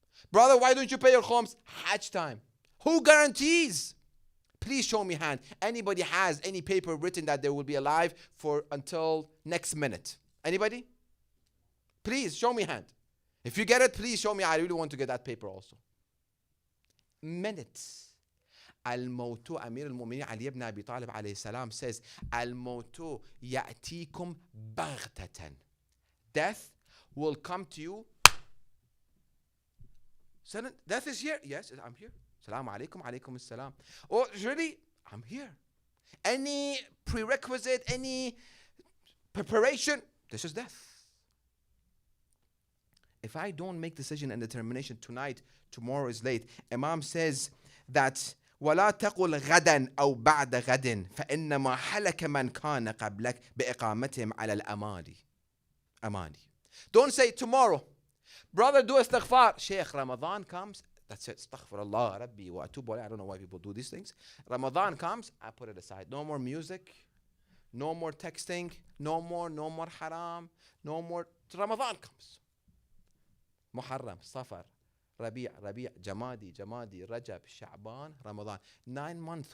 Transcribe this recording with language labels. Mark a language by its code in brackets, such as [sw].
[en] Brother, why don't you pay your khums? Hajj time. Who guarantees? Please show me hand. Anybody has any paper written that they will be alive for until next minute? Anybody? Please show me hand. If you get it, please show me. I really want to get that paper also. Minutes. [ar] الموت أمير المؤمنين علي بن أبي طالب عليه السلام [en] says [ar] الموت يأتيكم بغتة. [en] Death will come to you. Death is here. Yes, I'm here. Salaam alaikum, alaikum assalam. Oh, really? I'm here. Any prerequisite, any preparation? This is death. If I don't make decision and determination tonight, tomorrow is late. Imam says that [ar] ولا تقل غدا أو بعد غد فإنما حلك من كان قبلك بإقامتهم على الأماني. [en] Don't say tomorrow. Brother, do istighfar. Sheikh, Ramadan comes. That's it. [ar] Astaghfirullah, Rabbi wa atubu alayhi. [en] I don't know why people do these things. Ramadan comes, I put it aside. No more music. No more texting. No more haram. No more. Ramadan comes. Muharram, Safar, Rabi', Jamadi, Rajab, Sha'ban, Ramadan. 9 months.